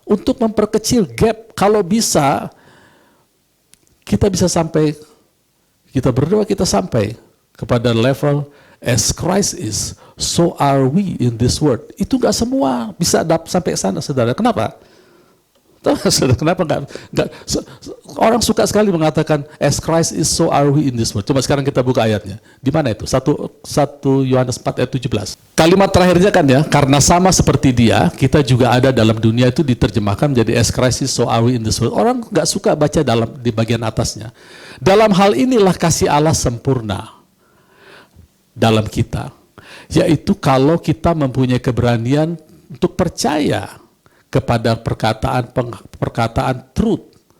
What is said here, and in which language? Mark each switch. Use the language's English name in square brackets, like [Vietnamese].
[Indonesian] Untuk memperkecil gap. Kalau bisa, kita bisa sampai, kita berdoa kita sampai kepada level [English] as Christ is, so are we in this world. [Indonesian] Itu nggak semua bisa sampai ke sana, saudara. Kenapa? Kenapa nggak? Orang suka sekali mengatakan [English] as Christ is, so are we in this world. [Indonesian] Coba sekarang kita buka ayatnya. Di mana itu? 1 Yohanes 4 ayat 17. Kalimat terakhirnya kan ya, karena sama seperti Dia, kita juga ada dalam dunia, itu diterjemahkan menjadi [English] as Christ is, so are we in this world. [Indonesian] Orang nggak suka baca di bagian atasnya. Dalam hal inilah kasih Allah sempurna dalam kita, yaitu kalau kita mempunyai keberanian untuk percaya kepada perkataan truth.